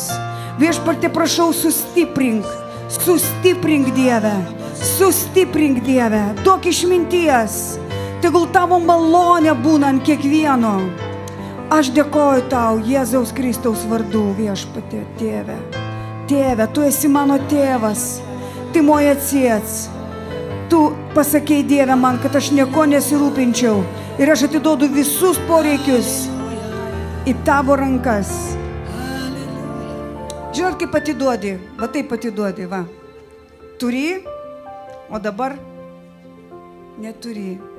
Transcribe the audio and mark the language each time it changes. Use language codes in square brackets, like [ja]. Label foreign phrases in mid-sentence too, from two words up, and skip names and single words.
[lt] Viešpatie, prašau, sustiprink Dieve. Sustiprink Dieve, duok išminties, tegul tavo malonė būna ant kiekvieno. Aš dėkoju tau Jėzaus Kristaus vardu, viešpatie, Tėve. Tėve, tu esi mano tėvas, [ru] ты мой отец. [lt] Tu pasakei, Dieve, man, kad aš nieko nesirūpinčiau ir aš atiduodu visus poreikius į tavo rankas. Žinot, kaip atiduodi, va taip atiduodi, va. Turi, o dabar neturi.